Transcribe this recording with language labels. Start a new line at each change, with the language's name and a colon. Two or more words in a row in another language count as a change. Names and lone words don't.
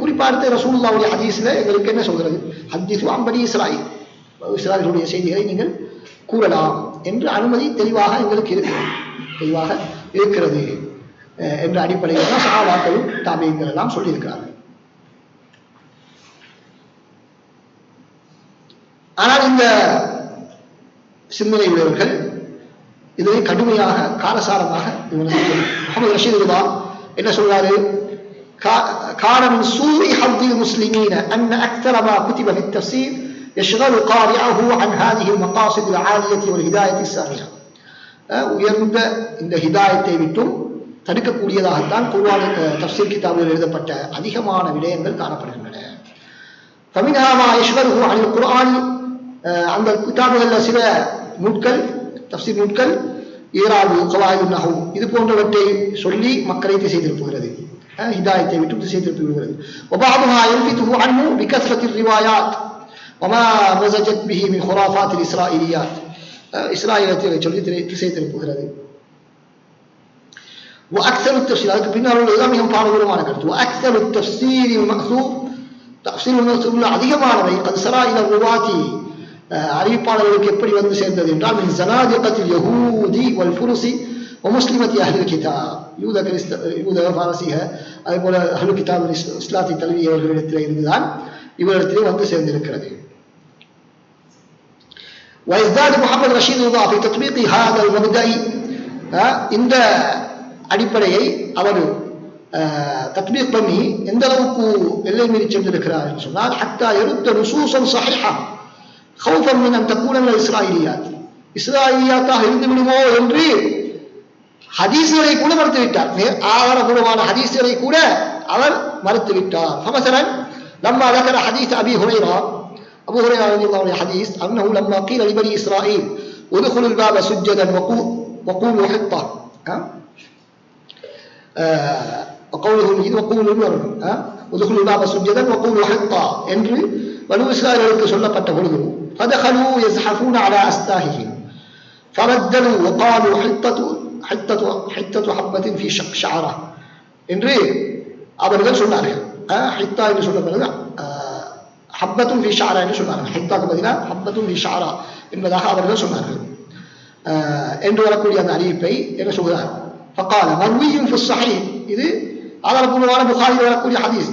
Tamil: குறிப்பாக ரசூலுல்லாஹ்வுடைய ஹதீஸ்ல எங்களுக்கு என்ன சொல்கிறது? ஹதீஸ் அம்படி இஸ்ராயீலுடைய செய்திகளை நீங்கள் கூறலாம் என்று அனுமதி தெளிவாக எங்களுக்கு இருக்கிறது என்ற அடிப்படையில் தான் சஹாபாக்களும் தாபீன்கள் எல்லாம் சொல்லியிருக்கிறார்கள். ஆனால் இந்த சிந்தனை உள்ளவர்கள் இதனை கடுமையாக காரசாரமாக முகமது ரஷீத் ரிதா என்ன சொல்றாரு?
Arabic: كان من سوء حظ المسلمين أن أكثر ما كتب في التفسير يشغل قارئه عن هذه المقاصد العالية والهداية السامية.
Tamil: உயர்ந்த இந்த ஹிதாயத்தை விட்டும் தடுக்கக்கூடியதாகத்தான் குர்ஆன் தஃப்சீர் கிதாபில் எழுதப்பட்ட அதிகமான விடயங்கள் காணப்படுகின்றன.
Arabic: فمنها ما يشغله عن القرآن.
Tamil: அந்த கிதாபுகளில் சில நூட்கள் தஃப்சீர் நூட்கள் ஈராபு கவாயிது நஹு இது போன்றவற்றை சொல்லி மக்களை திசை திருப்புகிறது, ஹிதாயத்தை விட்டு திசை திருப்பி விடுகிறது.
Arabic: وبعضها يلفته عنه بكثرة الروايات وما مزجت به من خرافات الإسرائيليات.
Tamil: இஸ்ராயீலியத்தை சொல்லி திசை திருப்புகிறது.
Arabic: وأكثر التفسير
Tamil: அதுக்கு பின்னால் உள்ளதுதான் மிகவும் பாரதூரமான கருத்து.
Arabic: وأكثر التفسير المأثور تفسير المأثور அதிகமானவை قد سرى إلى الرواة
Tamil: அறிவிப்பாளர்களுக்கு எப்படி வந்து சேர்ந்தது என்றால்
Arabic: من زنادقة اليهود والفرس ومسلمة أهل الكتاب.
Tamil: யூத பாரசீக அதே போல
Arabic: أهل الكتاب
Tamil: இஸ்லாத்தை தழுவியவர்களிடத்தில் இருந்துதான் இவரிடத்திலே வந்து சேர்ந்திருக்கிறது.
Arabic: ويزداد محمد رشيد رضا في تطبيق هذا المبدأ.
Tamil: இந்த அடிப்படையை அவர் தத்பீக் பண்ணி எந்த அளவுக்கு எல்லை மீறி சென்றிருக்கிறார் என்று சொன்னால்
Arabic: حتى يرد نصوصا صحيحة خوفا من أن تكون من الإسرائيليات.
Tamil: இஸ்ராயீலியாத்தாக இருந்து விடுமோ என்று ஹதீஸ்களை கூட மறுத்துவிட்டார். ஆதாரபூர்வமான ஹதீஸ்களை கூட அவர் மறுத்துவிட்டார்.
Arabic: فمثلا لما ذكر حديث أبو هريرة رضي الله عنه حديث أنه لما قيل لبني إسرائيل ادخلوا الباب سجدا وقولوا حطة وقوله ادخلوا الباب سجدا وقولوا حطة
Tamil: என்று பனு இஸ்ராயீலுக்கு சொல்லப்பட்ட பொழுது
Arabic: فدخلوا يزحفون على أستاههم فردلوا وقالوا حطة حبة في شعرة
Tamil: என்று அவர்கள் சொன்னார்கள். ஹித்தா என்று சொல்லப்படுது
Arabic: حبة في شعرة
Tamil: என்று சொன்னார்கள். ஹித்தாக்கு பதிலாக
Arabic: حبة في شعرة
Tamil: என்பதாக அவர்கள் சொன்னார்கள். என்று வரக்கூடிய அந்த அறிவிப்பை என்ன சொல்கிறார்?
Arabic: فقال مروي في صحيح,
Tamil: இது ஆதாரபூர்வமான புகாரியில் வரக்கூடிய ஹதீஸ்.